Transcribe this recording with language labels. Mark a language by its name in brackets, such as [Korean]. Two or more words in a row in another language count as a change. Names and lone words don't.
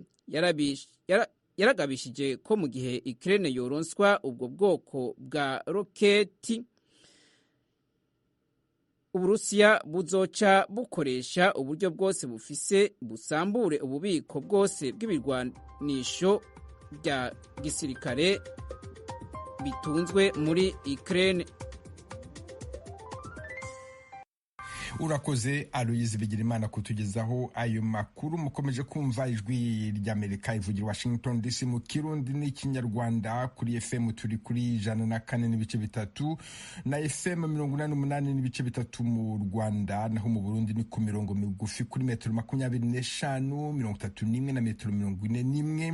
[Rundi] Yaragabishije ko mu gihe Ukraine yoronswa ubwo bwoko bwa roketi, Uburusiya buzoca bukoresha uburyo bwose bufise busambure ububiko bwose bw'ibirwanisho bya gisirikare bitunzwe muri Ukraine. [Kinyarwanda] Urakoze Aloyizi Bigirimana kutugezaho ayo makuru. Mukomeje kumva ijwi ry'Amerika ivugira Washington DC mu Kirundi n'Ikinyarwanda. Kuri FM turi kuri 104.3 na FM 88.3 mu Rwanda, naho mu Burundi ni ku mirongo migufi kuri metero 25, 31 na metero 41.